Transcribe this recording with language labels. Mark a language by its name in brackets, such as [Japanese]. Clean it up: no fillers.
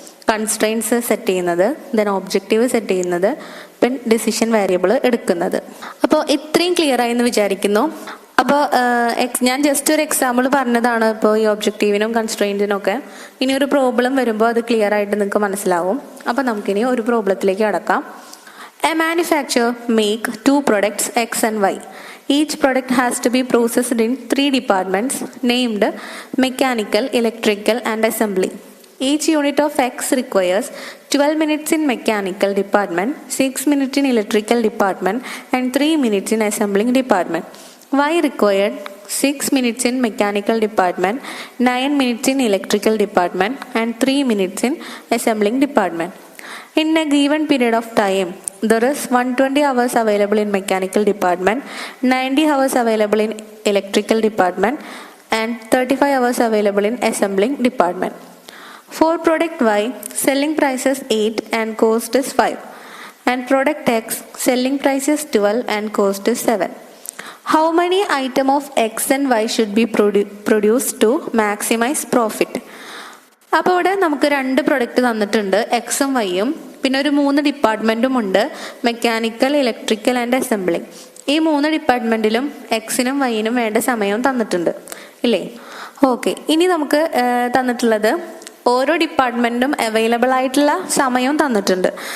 [Malayalam] Constraints set ചെയ്യുന്നത്, then objective set ചെയ്യുന്നത്, പിന്നെ ഡിസിഷൻ വേരിയബിൾ എടുക്കുന്നത്. അപ്പോൾ ഇത്രയും ക്ലിയർ ആയി എന്ന് വിചാരിക്കുന്നു. അപ്പോൾ ഞാൻ ജസ്റ്റ് ഒരു എക്സാമ്പിൾ പറഞ്ഞതാണ് ഇപ്പോൾ ഈ ഒബ്ജക്റ്റീവിനും കൺസ്ട്രെയിൻറ്റിനും ഒക്കെ. ഇനി ഒരു പ്രോബ്ലം വരുമ്പോൾ അത് ക്ലിയർ ആയിട്ട് നിങ്ങൾക്ക് മനസ്സിലാവും. അപ്പോൾ നമുക്കിനി ഒരു പ്രോബ്ലത്തിലേക്ക് കടക്കാം. [English] A manufacturer make 2 products X and Y. Each product has to be processed in 3 departments named mechanical, electrical and assembly. Each unit of X requires 12 minutes in mechanical department, 6 minutes in electrical department and 3 minutes in assembling department. Y required 6 minutes in mechanical department, 9 minutes in electrical department and 3 minutes in assembling department. In a given period of time, there is 120 hours available in mechanical department, 90 hours available in electrical department and 35 hours available in assembling department. For product Y, selling price is 8 and cost is 5. And product X, selling price is 12 and cost is 7. How many items of X and Y should be produced to maximize profit? [Malayalam] അപ്പോൾ ഇവിടെ നമുക്ക് 2 product തന്നിട്ടുണ്ട്, എക്സും വൈയും. പിന്നെ ഒരു 3 ഡിപ്പാർട്ട്മെൻറ്റും ഉണ്ട്, mechanical, electrical and assembling. ഈ 3 ഡിപ്പാർട്ട്മെൻറ്റിലും എക്സിനും വൈനും വേണ്ട സമയവും തന്നിട്ടുണ്ട് ഇല്ലേ? ഓക്കെ, ഇനി നമുക്ക് തന്നിട്ടുള്ളത് ഓരോ ഡിപ്പാർട്ട്മെൻറ്റും അവൈലബിൾ ആയിട്ടുള്ള സമയവും തന്നിട്ടുണ്ട്.